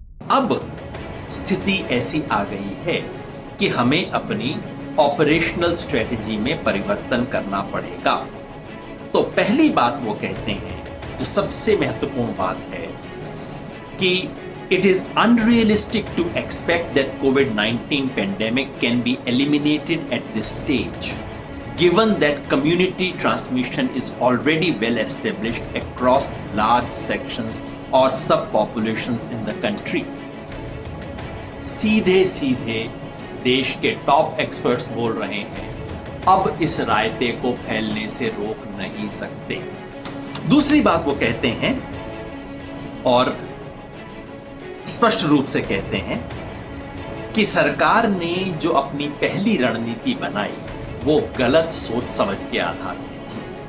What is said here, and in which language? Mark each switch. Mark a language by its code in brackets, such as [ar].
[hi] अब स्थिति ऐसी आ गई है कि हमें अपनी ऑपरेशनल स्ट्रेटजी में परिवर्तन करना पड़ेगा। तो पहली बात वो कहते हैं, जो सबसे महत्वपूर्ण बात है, कि [en] it is unrealistic to expect that COVID-19 pandemic can be eliminated at this stage, given that community transmission is already well established across large sections or subpopulations in the country. [hi] सीधे सीधे देश के टॉप एक्सपर्ट्स बोल रहे हैं, अब इस रायते को फैलने से रोक नहीं सकते। दूसरी बात वो कहते हैं और स्पष्ट रूप से कहते हैं कि सरकार ने जो अपनी पहली रणनीति बनाई वो गलत सोच समझ के आधार में थी।